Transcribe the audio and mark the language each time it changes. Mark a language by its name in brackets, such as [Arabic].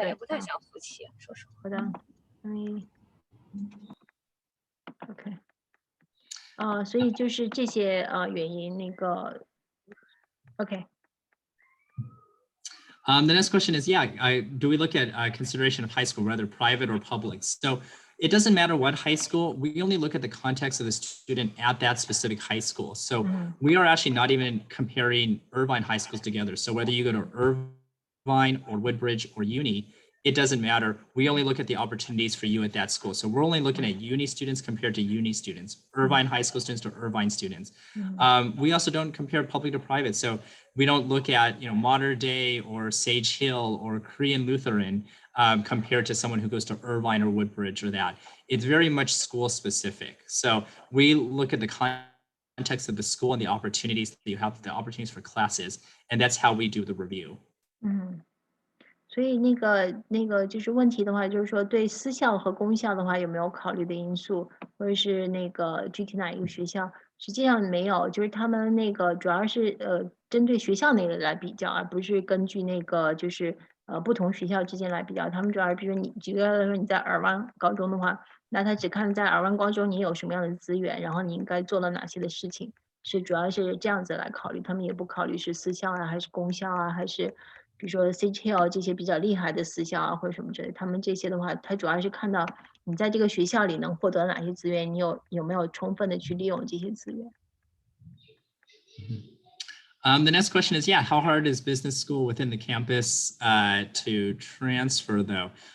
[Chinese] 态也不太想夫妻，说实话。好的，OK，所以就是这些原因，那个 OK。 [English] The next question is, do we look at consideration of high school, whether private or public? So it doesn't matter what high school, we only look at the context of the student at that specific high school. So we are actually not even comparing Irvine high schools together. So whether you go to Irvine or Woodbridge or Uni, it doesn't matter. We only look at the opportunities for you at that school. So we're only looking at Uni students compared to Uni students, Irvine high school students to Irvine students. We also don't compare public to private. So we don't look at, Modern Day or Sage Hill or Korean Lutheran compared to someone who goes to Irvine or Woodbridge or that. It's very much school specific. So we look at the context of the school and the opportunities that you have, the opportunities for classes, and that's how we do the review. [Chinese] 所以那个就是问题的话，就是说对私校和公校的话有没有考虑的因素，或者是那个具体哪一个学校？实际上没有，就是他们那个主要是针对学校那个来比较，而不是根据那个就是不同学校之间来比较。他们主要是比如你举个例来说，你在尔湾高中的话，那他只看在尔湾高中你有什么样的资源，然后你应该做了哪些的事情，主要是这样子来考虑。他们也不考虑是私校啊，还是公校啊，还是比如说 Sage Hill 这些比较厉害的私校啊，或者什么之类的。他们这些的话，他主要是看到你在这个学校里能获得哪些资源，你有没有充分的去利用这些资源。 [English] The next question is, how hard is business school within the campus to transfer though?